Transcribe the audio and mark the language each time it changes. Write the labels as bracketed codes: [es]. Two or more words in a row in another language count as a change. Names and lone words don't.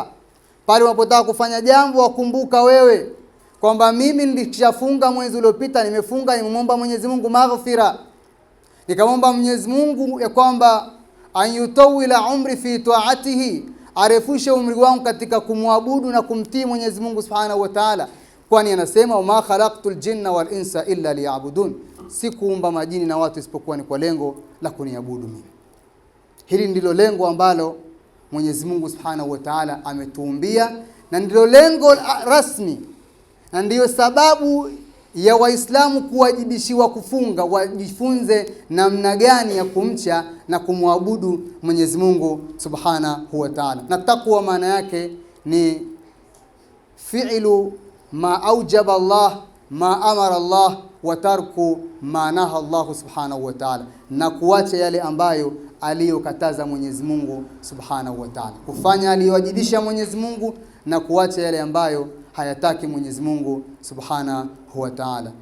[sw] Pale unapotaka kufanya jambo wakumbuka wewe kwamba mimi nilishafunga mwezi uliopita, nimefunga, nimemwomba Mwenyezi Mungu maghfira, nikamwomba Mwenyezi Mungu ya kwamba [ar] يطيل عمري في طاعته, [sw] arefushe umri wangu katika kumwabudu na kumtii Mwenyezi Mungu [ar] سبحانه وتعالى, [sw] kwani anasema [ar] ما خلقت الجن والإنس إلا ليعبدون, [sw] sikuumba majini na watu isipokuwa ni kwa lengo la kuniabudu mimi. Hili ndilo lengo ambalo Mwenyezi Mungu [ar] سبحانه وتعالى [sw] ametuumbia, na ndilo lengo rasmi, na ndiyo sababu ya Waislamu kuwajibishiwa kufunga, wajifunze namna gani ya kumcha na kumwabudu Mwenyezi Mungu [ar] سبحانه وتعالى. [sw] Na takwa maana yake ni [ar] فعل ما أوجب الله ما أمر الله وترك ما نهى الله سبحانه وتعالى, [sw] na kuacha yale ambayo aliyokataza Mwenyezi Mungu [ar] سبحانه وتعالى, [sw] kufanya aliyowajibisha Mwenyezi Mungu na kuacha yale ambayo hayataki Mwenyezi Mungu [ar] سبحانه وتعالى.